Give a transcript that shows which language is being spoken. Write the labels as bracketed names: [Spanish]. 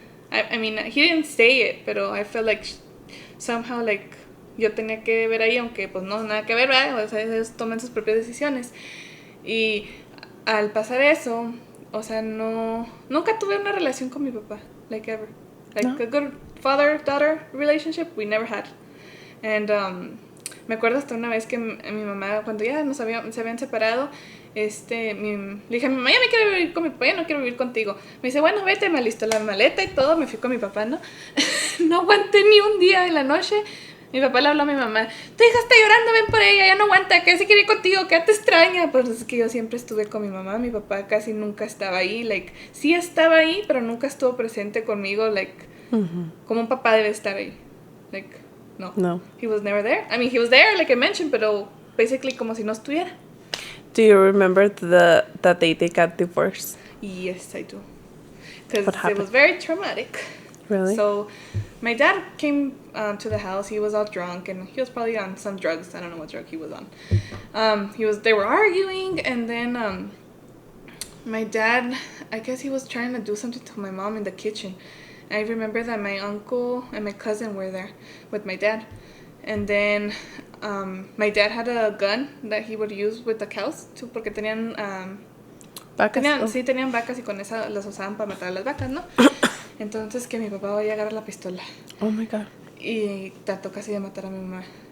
[English] I mean, he didn't say it, [Spanish] pero [English] I felt like somehow like [Spanish] yo tenía que ver ahí, aunque pues no, nada que ver, ¿verdad? O sea, ellos toman sus propias decisiones. Y al pasar eso, o sea, nunca tuve una relación con mi papá, [English] like ever. Like a good father-daughter relationship, we never had. [Spanish] And me acuerdo hasta una vez que mi mamá, cuando ya se habían separado, le dije a mi mamá, ya me quiero vivir con mi papá, ya no quiero vivir contigo. Me dice, bueno, vete, me alistó la maleta y todo, me fui con mi papá, ¿no? No aguanté ni un día en la noche. Mi papá le habló a mi mamá, tu hija está llorando, ven por ella, ya no aguanta, que se quiere ir contigo, que te extraña. Pues es que yo siempre estuve con mi mamá, mi papá casi nunca estaba ahí, like, sí estaba ahí, pero nunca estuvo presente conmigo, like, como un papá debe estar ahí, like, no. [English] He was never there. I mean, he was there, like I mentioned, pero basically [Spanish] como si no estuviera. [English] Do you remember that they got divorced? Yes, I do. Because it was very traumatic. Really? So, my dad came to the house. He was all drunk, and he was probably on some drugs. I don't know what drug he was on. They were arguing, and then my dad, I guess he was trying to do something to my mom in the kitchen. I remember that my uncle and my cousin were there with my dad. And then my dad had a gun that he would use with the cows, too, [Spanish] porque tenían... ¿Vacas? Sí, tenían vacas y con esa las usaban para matar a las vacas, ¿no? Entonces que mi papá vaya a agarrar la pistola. [English] Oh my God. [Spanish] Y trató casi de matar a mi mamá.